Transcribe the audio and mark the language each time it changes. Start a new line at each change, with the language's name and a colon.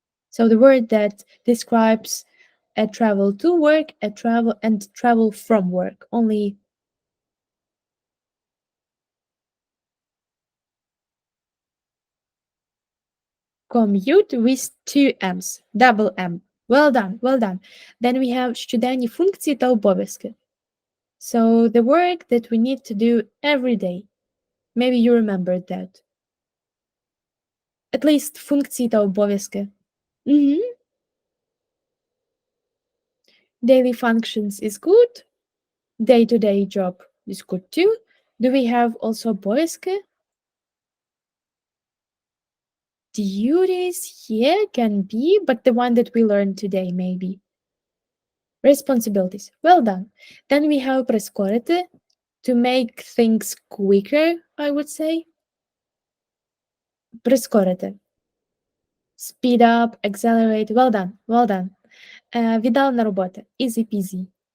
English: So the word that describes a travel to work, a travel and travel from work. Only commute with two M's. Double M. Well done, well done. Then we have
Ukrainian: щоденні функції та обов'язки.
English: So the work that we need to do every day. Maybe you remembered that. At least
Ukrainian: функції та обов'язки.
English: Daily functions is good. Day-to-day job is good too. Do we have also обов'язки? Duties, yeah, can be, but the one that we learned today, maybe. Responsibilities, well done. Then we have прискорити, to make things quicker, I would say.
Ukrainian: Прискорити.
English: Speed up, accelerate, well done, well done.
Ukrainian: Віддал на роботи,
English: easy peasy.